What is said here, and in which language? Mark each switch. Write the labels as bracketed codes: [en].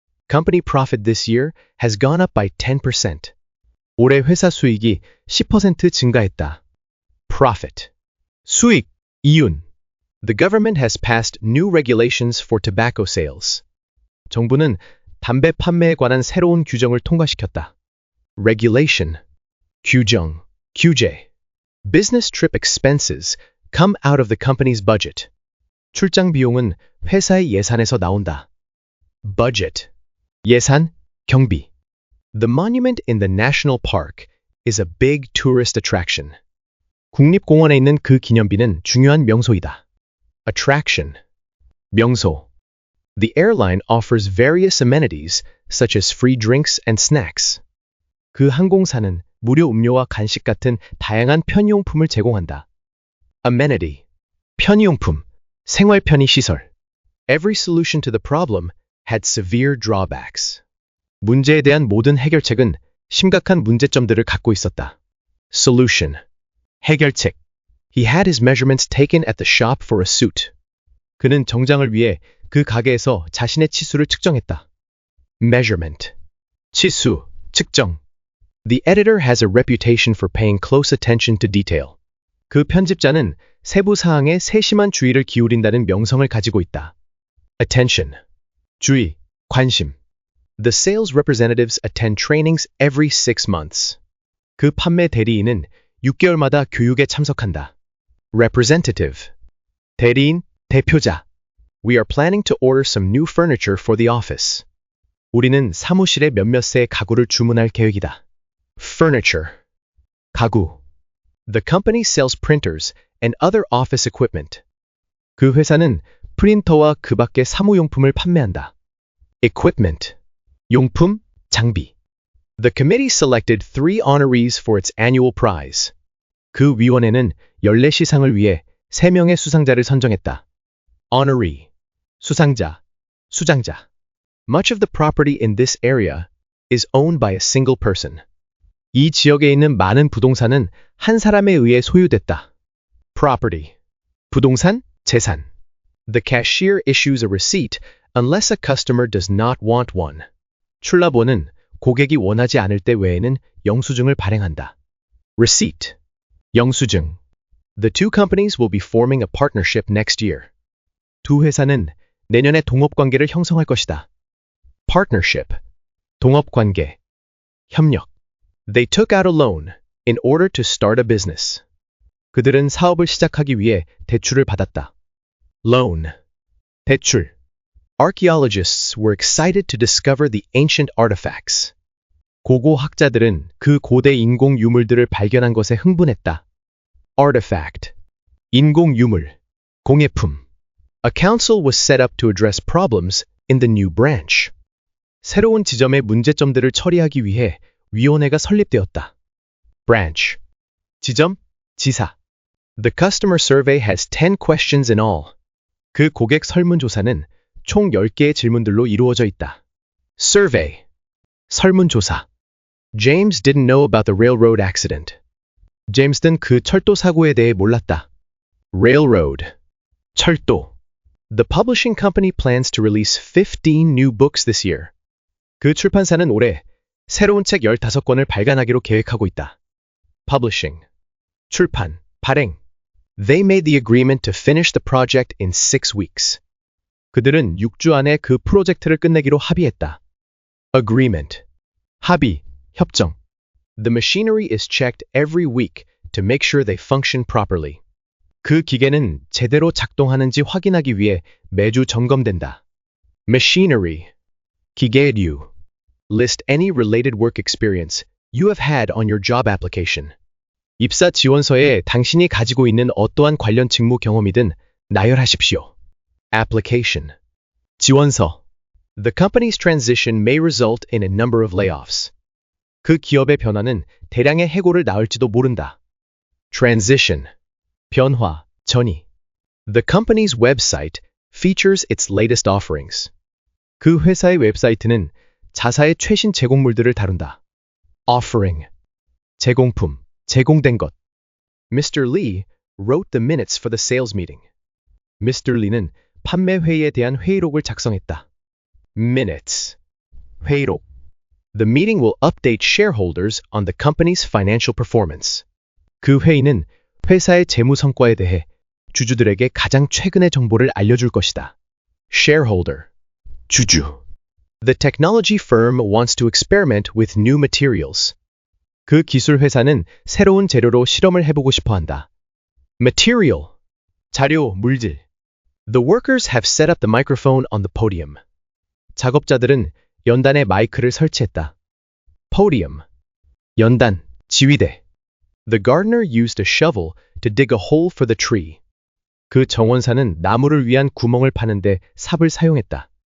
[en] Company profit this year has gone up by 10%. [ko] 올해 회사 수익이 10% 증가했다. Profit, 수익, 이윤. [en] The government has passed new regulations for tobacco sales. [ko] 정부는 담배 판매에 관한 새로운 규정을 통과시켰다. Regulation, 규정, 규제. [en] Business trip expenses come out of the company's budget. [ko] 출장 비용은 회사의 예산에서 나온다. Budget, 예산, 경비. [en] The monument in the national park is a big tourist attraction. [ko] 국립공원에 있는 그 기념비는 중요한 명소이다. Attraction, 명소. [en] The airline offers various amenities such as free drinks and snacks. [ko] 그 항공사는 무료 음료와 간식 같은 다양한 편의용품을 제공한다. Amenity, 편의용품, 생활 편의 시설. [en] Every solution to the problem had severe drawbacks. [ko] 문제에 대한 모든 해결책은 심각한 문제점들을 갖고 있었다. Solution, 해결책. [en] He had his measurements taken at the shop for a suit. [ko] 그는 정장을 위해 그 가게에서 자신의 치수를 측정했다. Measurement, 치수, 측정. [en] The editor has a reputation for paying close attention to detail. [ko] 그 편집자는 세부 사항에 세심한 주의를 기울인다는 명성을 가지고 있다. Attention, 주의, 관심. [en] The sales representatives attend trainings every 6 months. [ko] 그 판매 대리인은 6개월마다 교육에 참석한다. Representative, 대리인, 대표자. [en] We are planning to order some new furniture for the office. [ko] 우리는 사무실에 몇몇 세 가구를 주문할 계획이다. Furniture, 가구. [en] The company sells printers and other office equipment. [ko] 그 회사는 프린터와 그 밖의 사무용품을 판매한다. Equipment, 용품, 장비. [en] The committee selected 3 honorees for its annual prize. [ko] 그 위원회는 연례 시상을 위해 3명의 수상자를 선정했다. Honoree, 수상자, 수장자. [en] Much of the property in this area is owned by a single person. [ko] 이 지역에 있는 많은 부동산은 한 사람에 의해 소유됐다. Property, 부동산, 재산. [en] The cashier issues a receipt unless a customer does not want one. [ko] 출납원은 고객이 원하지 않을 때 외에는 영수증을 발행한다. Receipt, 영수증. [en] The two companies will be forming a partnership next year. [ko] 두 회사는 내년에 동업관계를 형성할 것이다. Partnership, 동업관계, 협력. [en] They took out a loan in order to start a business. [ko] 그들은 사업을 시작하기 위해 대출을 받았다. Loan, 대출. [en] Archaeologists were excited to discover the ancient artifacts. [ko] 고고 학자들은 그 고대 인공 유물들을 발견한 것에 흥분했다. Artifact, 인공 유물, 공예품. [en] A council was set up to address problems in the new branch. [ko] 새로운 지점의 문제점들을 처리하기 위해 위원회가 설립되었다. Branch, 지점, 지사. [en] The customer survey has 10 questions in all. [ko] 그 고객 설문조사는 총 10개의 질문들로 이루어져 있다. Survey, 설문조사. [en] James didn't know about the railroad accident. [ko] 제임스는 그 철도 사고에 대해 몰랐다. Railroad, 철도. [en] The publishing company plans to release 15 new books this year. [ko] 그 출판사는 올해 새로운 책 15권을 발간하기로 계획하고 있다. Publishing, 출판, 발행. [en] They made the agreement to finish the project in 6 weeks. [ko] 그들은 6주 안에 그 프로젝트를 끝내기로 합의했다. Agreement, 합의, 협정. [en] The machinery is checked every week to make sure they function properly. [ko] 그 기계는 제대로 작동하는지 확인하기 위해 매주 점검된다. Machinery, 기계류. [en] List any related work experience you have had on your job application. [ko] 입사 지원서에 당신이 가지고 있는 어떠한 관련 직무 경험이든 나열하십시오. Application, 지원서. [en] The company's transition may result in a number of layoffs. [ko] 그 기업의 변화는 대량의 해고를 낳을지도 모른다. Transition, 변화, 전이. [en] The company's website features its latest offerings. [ko] 그 회사의 웹사이트는 자사의 최신 제공물들을 다룬다. Offering, 제공품, 제공된 것. [en] Mr. Lee wrote the minutes for the sales meeting. Mr. [ko] Lee는 판매 회의에 대한 회의록을 작성했다. Minutes, 회의록. [en] The meeting will update shareholders on the company's financial performance. [ko] 그 회의는 회사의 재무 성과에 대해 주주들에게 가장 최근의 정보를 알려줄 것이다. Shareholder, 주주. [en] The technology firm wants to experiment with new materials. [ko] 그 기술 회사는 새로운 재료로 실험을 해보고 싶어 한다. Material, 자료, 물질. [en] The workers have set up the microphone on the podium. [ko] 작업자들은 연단에 마이크를 설치했다. Podium, 연단, 지휘대. [en] The gardener used a shovel to dig a hole for the tree. [ko] 그 정원사는 나무를 위한 구멍을 파는데 삽을 사용했다.